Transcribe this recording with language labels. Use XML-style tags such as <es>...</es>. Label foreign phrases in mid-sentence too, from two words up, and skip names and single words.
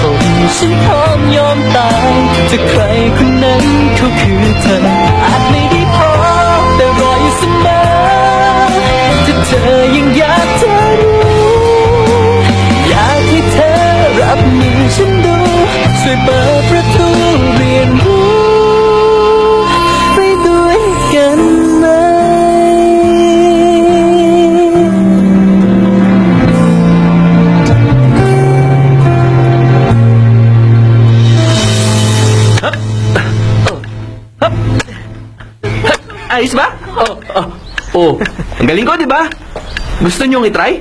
<th>ฉันพร้อมยอมตายจะใครคนนั้นเขาคือเธอ อาจไม่ได้พอแต่รออยู่เสมอ ถ้าเธอยังอยากจะรู้ อยากให้เธอรับมือฉันดู ช่วยเปิดประตูเรียนรู้ไปด้วยกันไหม</th> <tl>Ayos ba? Oh, ang galing ko, di ba? Gusto niyong itry?</tl>